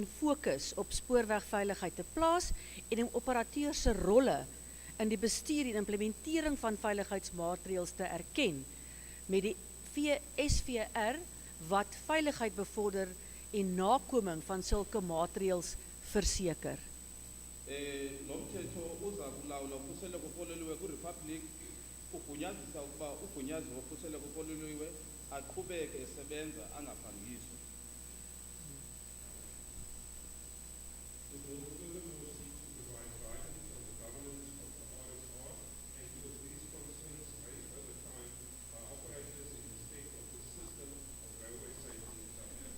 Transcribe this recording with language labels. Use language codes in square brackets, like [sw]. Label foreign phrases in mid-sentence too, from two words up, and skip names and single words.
[af] fokus op spoorwegveiligheid te plaas en om operateurs se rolle in die bestuur en implementering van veiligheidsmaatreëls te erken met die SVR wat veiligheid bevorder en nakoming van sulke maatreëls verseker. [xh] Lo mthetho uza kulawula ukhuseleko kololiwe kwiRepublic, ugunyazisa ukuba ugunyaziwe wokhuseleko kololiwe aqhubeke esebenza angaphangiswa. [en] The bill furthermore seeks to provide guidance on the governance of the RSR and deals with these concerns raised over time by operators in respect of the system of railway safety in South Africa.